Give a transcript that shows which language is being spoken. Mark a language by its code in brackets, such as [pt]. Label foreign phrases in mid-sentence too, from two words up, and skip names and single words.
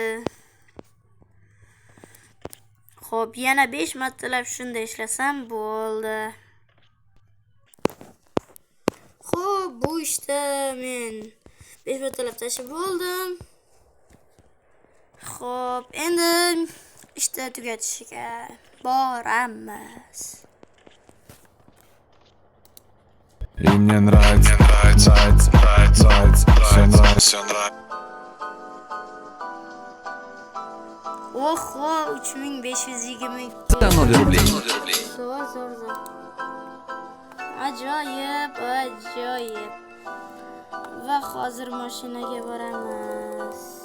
[uz] Xo'p, yana 5 martalab shunday ishlasam bo'ldi. Xo'p, bu ishda men 5 martalab tashib bo'ldim. Xo'p, endi ishni tugatishga boramiz. [ru] И мне нравится, все нравится. [uz] Oho, 3520. [ru] За 0 рублей. [uz] Zo'r. Ajoyib. Va hozir mashinaga boramiz.